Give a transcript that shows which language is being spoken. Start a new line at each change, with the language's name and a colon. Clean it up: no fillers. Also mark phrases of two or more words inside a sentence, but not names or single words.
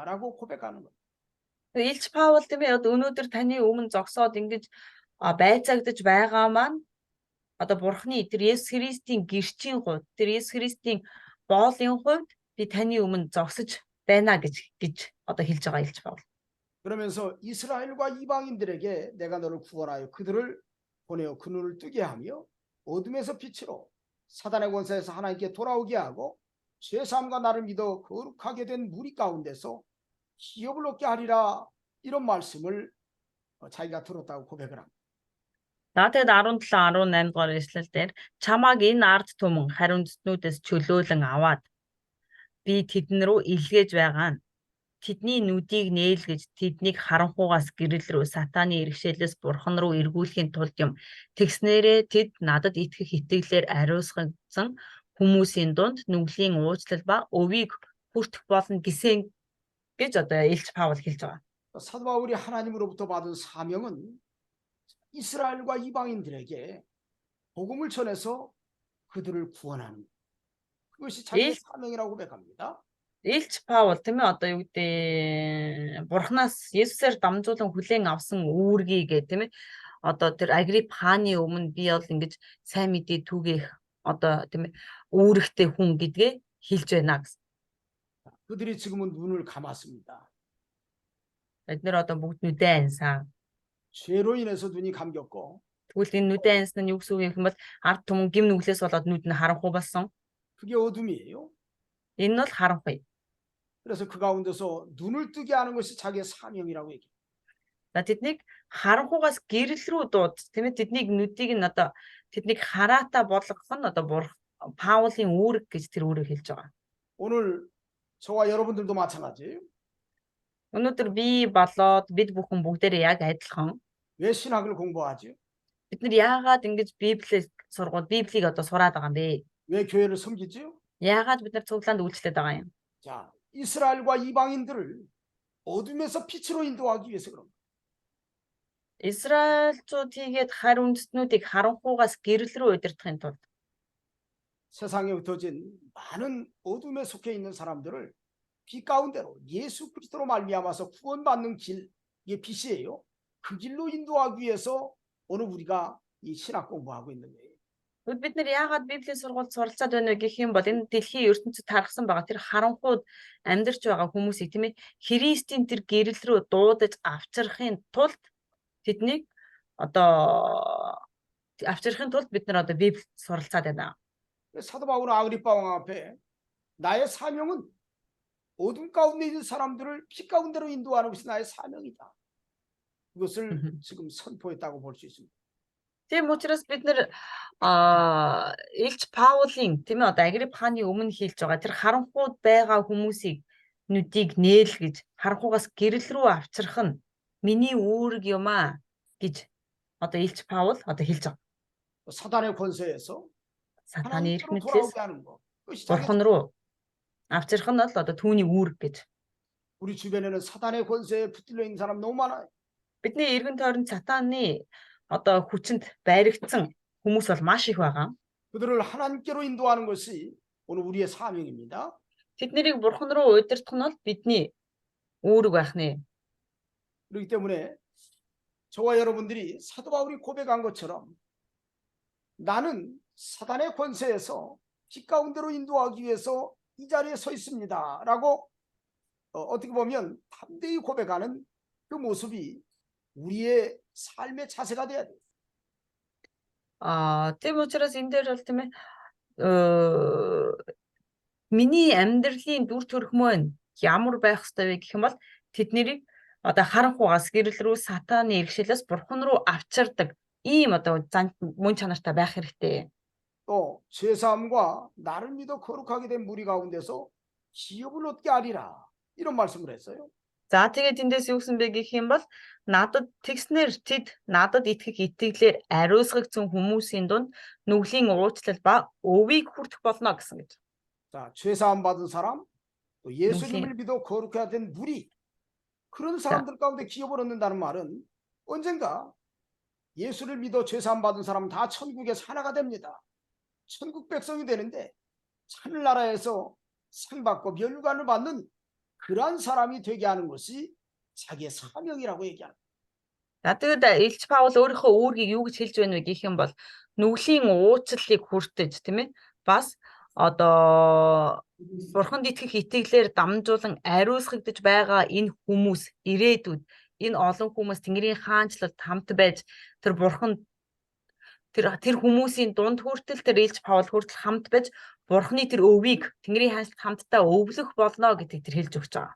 Korean: 라고 고백하는 거예요.
Mongolian: Илч Паул тийм ээ одоо өнөөдөр таны өмнө зогсоод ингэж байцаагдаж байгаа маань одоо бурхны тэр Есүс Христийн гэрчийн хувьд тэр Есүс Христийн боолын хувьд би таны өмнө зогсож байна гэж одоо хэлж байгаа Илч Паул.
Korean: 그러면서 이스라엘과 이방인들에게 내가 너를 구원하여 그들을 보내어 그 눈을 뜨게 하며 어둠에서 빛으로 사단의 권세에서 하나님께 돌아오게 하고 죄사함과 나를 믿어 거룩하게 된 무리 가운데서 기업을 얻게 하리라 이런 말씀을 자기가 들었다고 고백을 합니다.
Mongolian: За тэгээд 17 18 дугаар эшлэл дээр чамааг энэ ард түмэн хариу үндэстнүүдээс чөлөөлөн аваад би тэдэн рүү илгээж байгаа нь тэдний нүдийг нээлгэж тэднийг харанхуугаас гэрэл рүү сатааны иргэшээлээс бурхан руу эргүүлэхийн тулд юм. Тэгснээрээ тэд надад итгэх итгэлээр ариусгагдсан хүмүүсийн дунд нүглийн уучлал ба өвийг хүртэх болно гэсэн гэж одоо Илч Паул хэлж байгаа.
Korean: 사도 바울이 하나님으로부터 받은 사명은 이스라엘과 이방인들에게 복음을 전해서 그들을 구원하는 것. 그것이 자기의 일- 사명이라고 고백합니다.
Mongolian: Илч Паул тийм ээ одоо юу гэдэг Бурханаас Есүсээр дамжуулан хүлээн авсан үүргийг тийм ээ одоо тэр Агриппаны өмнө би бол ингэж сайн мэдээ түгээх одоо тийм ээ үүрэгтэй хүн гэдгээ хэлж байна гэсэн.
Korean: 그들이 지금은 눈을 감았습니다.
Mongolian: Бид нэр одоо бүгд нүдэн ансан.
Korean: 죄로 인해서 눈이 감겼고
Mongolian: Тэгвэл энэ нүдэн ансан нь юу гэсэн үг юм бол ард түмэн гим нүглээс болоод нүд нь харанхуй болсон.
Korean: 그게 어둠이에요.
Mongolian: Энэ нь бол харанхуй.
Korean: 그래서 그 가운데서 눈을 뜨게 하는 것이 자기의 사명이라고 얘기해요.
Mongolian: За тэднийг харанхуйгаас гэрэл рүү дууд тийм ээ тэднийг нүдийг нь одоо тэднийг хараатай болгох нь одоо Паулын үүрэг гэж тэр үүрэг хэлж байгаа.
Korean: 오늘 저와 여러분들도 마찬가지예요.
Mongolian: Өнөөдөр би болоод бид бүхэн бүгдээрээ яг адилхан.
Korean: 왜 신학을 공부하죠?
Mongolian: Бид нар яагаад ингэж Библийг одоо сураад байгаа юм бэ?
Korean: 왜 교회를 섬기죠?
Mongolian: Яагаад бид нар цуглаанд үйлчлээд байгаа юм?
Korean: 자, 이스라엘과 이방인들을 어둠에서 빛으로 인도하기 위해서 그런 거예요.
Mongolian: Израильчууд хийгээд харь үндэстнүүдийг харанхуугаас гэрэл рүү удирдахын тулд
Korean: 세상에 흩어진 많은 어둠에 속해 있는 사람들을 빛 가운데로 예수 그리스도로 말미암아서 구원받는 길, 이게 빛이에요. 그 길로 인도하기 위해서 오늘 우리가 이 신학 공부하고 있는 거예요.
Mongolian: Тэгвэл бид нар яагаад Библийн сургуульд суралцаад байна вэ гэх юм бол энэ дэлхийн ертөнцид тархсан байгаа тэр харанхууд амьдарч байгаа хүмүүсийг тийм ээ Христийн тэр гэрэл рүү дуудаж авчрахын тулд тэднийг одоо авчрахын тулд бид нар одоо Библи суралцаад байна.
Korean: 사도 바울은 아그리빠 왕 앞에 나의 사명은 어둠 가운데 있는 사람들을 빛 가운데로 인도하는 것이 나의 사명이다. 그것을 지금 선포했다고 볼 수 있습니다.
Mongolian: Тийм учраас бид нар Илч Паулийн тийм ээ одоо Агриппаны өмнө хэлж байгаа тэр харанхууд байгаа хүмүүсийг нүдийг нээлгэж харанхуугаас гэрэл рүү авчрах нь миний үүрэг юм аа гэж одоо Илч Паул одоо хэлж байгаа.
Korean: 사단의 권세에서
Mongolian: Сатаны эрх
Korean: 하나님께로
Mongolian: мэдлээс
Korean: 돌아오게 하는 것. 그것이 자기
Mongolian: бурхан руу авчрах нь бол одоо түүний үүрэг гэж.
Korean: 우리 주변에는 사단의 권세에 붙들려 있는 사람 너무 많아요.
Mongolian: Бидний эргэн тойронд сатаны одоо хүчинд баригдсан хүмүүс бол маш их байгаа.
Korean: 그들을 하나님께로 인도하는 것이 오늘 우리의 사명입니다.
Mongolian: Тэднийг бурхан руу удирдах нь бол бидний үүрэг байх нэ.
Korean: 그렇기 때문에 저와 여러분들이 사도 바울이 고백한 것처럼 나는 사단의 권세에서 빛 가운데로 인도하기 위해서 이 자리에 서 있습니다. 라고 어떻게 보면 담대히 고백하는 그 모습이 우리의 삶의 자세가 돼야 돼요.
Mongolian: Тийм учраас энэ дээр бол тийм ээ миний амьдралын дүр төрхмөө ямар байх ёстой вэ гэх юм бол тэднийг одоо харанхуугаас гэрэл рүү сатаны иргэшээлээс бурхан руу авчирдаг ийм одоо мөн чанартай байх хэрэгтэй.
Korean: 또 죄사함과 나를 믿어 거룩하게 된 무리 가운데서 기업을 얻게 하리라. 이런 말씀을 했어요.
Mongolian: За тэгээд эндээс юу гэсэн бэ гэх юм бол надад тэгснэр тэд надад итгэх итгэлээр ариусгагдсан хүмүүсийн дунд нүглийн уучлал ба өвийг хүртэх болно гэсэн гэж.
Korean: 자, 죄사함 받은 사람, 또 예수님을 믿어 거룩하게 된 무리, 그런 사람들 가운데 기업을 얻는다는 말은 언젠가 예수를 믿어 죄사함 받은 사람은 다 천국에서 하나가 됩니다. 천국 백성이 되는데 하늘나라에서 상 받고 멸관을 받는 그러한 사람이 되게 하는 것이 자기의 사명이라고 얘기합니다.
Mongolian: За тэгээд Илч Паул өөрийнхөө үүргийг юу гэж хэлж байна вэ гэх юм бол нүглийн уучлалыг хүртэж тийм ээ бас одоо бурханд итгэх итгэлээр дамжуулан ариусгагдж байгаа энэ хүмүүс ирээдүйд энэ олон хүмүүс Тэнгэрийн хаанчлалд хамт байж тэр бурхан тэр хүмүүсийн дунд хүртэл тэр Илч Паул хүртэл хамт байж бурханы тэр өвийг Тэнгэрийн хаанчлалд хамтдаа өвлөх болно гэдгийг тэр хэлж өгч байгаа.